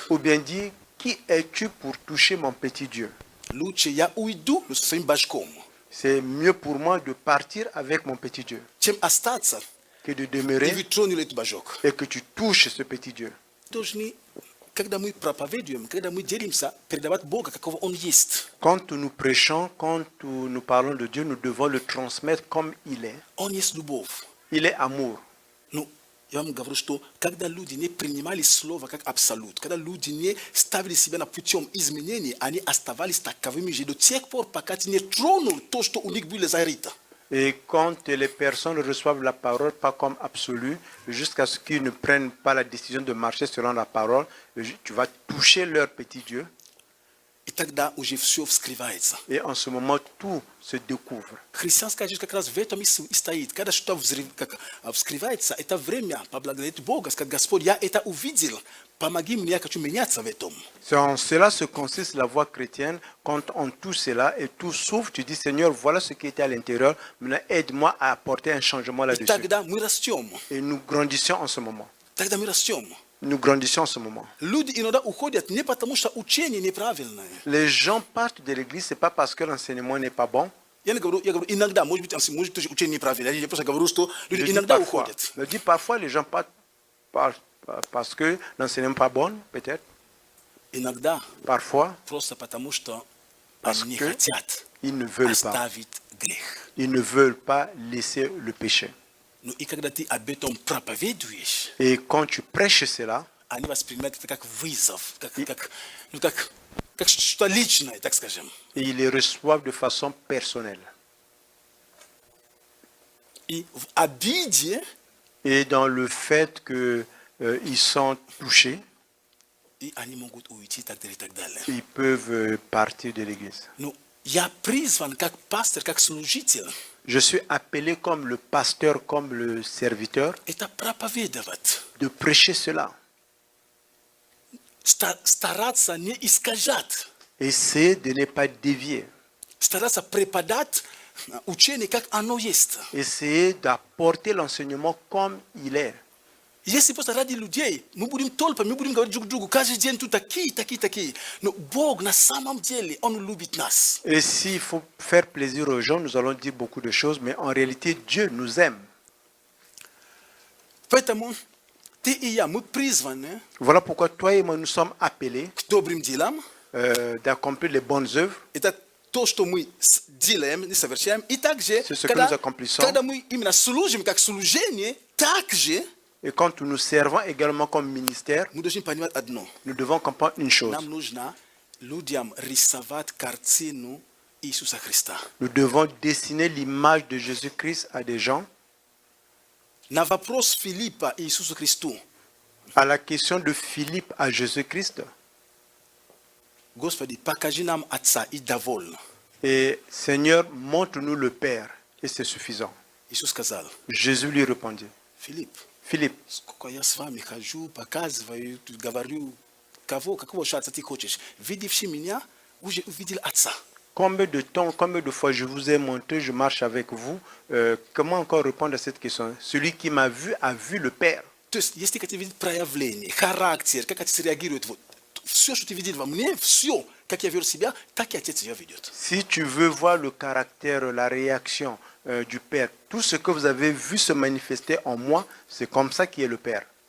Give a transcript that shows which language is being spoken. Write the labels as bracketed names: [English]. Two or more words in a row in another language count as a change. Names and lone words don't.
[French] Ou bien dire, qui es-tu pour toucher mon petit Dieu? [Russian] Лучше я уйду со своим божком, [French] C'est mieux pour moi de partir avec mon petit Dieu [Russian] чем остаться [French] que de [Russian] и [French] demeurer [Russian] вы тронули этот божок. [French] et que tu touches ce petit Dieu. [Russian] Должны, когда мы проповедуем, когда мы делимся, передавать Бога, какого Он есть. [French] Quand nous prêchons, quand nous parlons de Dieu, nous devons le transmettre comme il est. [Russian] Он есть любовь. [French] Il est amour. [Russian] Ну, я вам говорю, что когда люди не принимали слово как абсолют, когда люди не ставили себя на путем изменений, они оставались таковыми же до тех пор, пока ты не тронул то, что у них было зарыто. [French] Et quand les personnes reçoivent la parole pas comme absolue, jusqu'à ce qu'ils ne prennent pas la décision de marcher selon la parole, tu vas toucher leur petit Dieu. [Russian] И тогда уже все вскрывается. [French] Et en ce moment, tout se découvre. [Russian] Христианская жизнь как раз в этом и стоит. Когда что-то вскрывается, это время поблагодарить Бога, сказать, Господь, я это увидел, помоги мне, я хочу меняться в этом. [French] C'est en cela se consiste la voie chrétienne. Quand on touche cela et tout s'ouvre, tu dis, Seigneur, voilà ce qui était à l'intérieur. Maintenant, aide-moi à apporter un changement [Russian] И [French] là-dessus. [Russian] тогда мы растем. [French] Et nous grandissons en ce moment. [Russian] Тогда мы растем. [French] Nous grandissons en ce moment. [Russian] Люди иногда уходят не потому, что учение неправильное. [French] Les gens partent de l'église, ce n'est pas parce que l'enseignement n'est pas bon. [Russian] Я говорю, иногда, может быть, тоже учение неправильное. Я просто говорю, что [French] Je [Russian] люди [French] dis [Russian] иногда [French] parfois. [Russian] уходят. [French] Je dis parfois, les gens partent parce que l'enseignement n'est pas bon, peut-être. [Russian] Иногда [French] Parfois, [Russian] просто потому, что [French] Parce [Russian] они не [French] que [Russian] хотят [French] ils ne veulent pas. [Russian] оставить грех. [French] Ils ne veulent pas laisser le péché. [Russian] Ну и когда ты об этом проповедуешь, [French] Et quand tu prêches cela, [Russian] они воспринимают это как вызов, как что-то личное, так скажем. [French] ils les reçoivent de façon personnelle. [Russian] И в обиде, [French] Et dans le fait qu'ils sont touchés, [Russian] и они могут уйти и так далее, и так далее. [French] ils peuvent partir de l'église. [Russian] Ну, я призван как пастор, как служитель, [French] Je suis appelé comme le pasteur, comme le serviteur, [Russian] это проповедовать. [French] de prêcher cela. [Russian] Стараться не искажать. [French] Essayer de ne pas dévier. [Russian] Стараться преподать учение, как оно есть. [French] Essayez d'apporter l'enseignement comme il est. [Russian] Если просто ради людей мы будем толпами, мы будем говорить друг другу каждый день тут такие. Но Бог на самом деле, Он любит нас. [French] Et s'il faut faire plaisir aux gens, nous allons dire beaucoup de choses, mais en réalité, Dieu nous aime. [Russian] Поэтому ты и я, мы призваны [French] Voilà pourquoi toi et moi, nous sommes appelés [Russian] к добрым делам. [French] d'accomplir les bonnes œuvres. [Russian] Это то, что мы делаем, не совершаем. И также, [French] C'est ce que nous accomplissons. [Russian] когда мы именно служим как служение, также [French] Et quand nous servons également comme ministère, [Russian] мы должны понимать одно. [French] nous devons comprendre une chose. [Russian] Нам нужно людям рисовать картину Иисуса Христа. [French] Nous devons dessiner l'image de Jésus-Christ à des gens. [Russian] На вопрос Филиппа Иисусу Христу, [French] À la question de Philippe à Jésus-Christ, [Russian] Господи, покажи нам Отца и довольно. [French] et Seigneur, montre-nous le Père, et c'est suffisant. [Russian] Иисус сказал, [French] Jésus lui répondit, [Russian] Филипп, [French] Philippe, [Russian] сколько я с вами хожу, показываю, говорю, какого же Отца ты хочешь? Видевший меня, уже увидел Отца. [French] combien de temps, combien de fois je vous ai montré, je marche avec vous, comment encore répondre à cette question? Celui qui m'a vu a vu le Père. [Russian] То есть, если хотите видеть проявление, характер, как Отец реагирует, вот, все, что ты видел во мне, все, как я веду себя, так и Отец ее ведет. [French] Si tu veux voir le caractère, la réaction du Père, tout ce que vous avez vu se manifester en moi, c'est comme ça qui est le Père.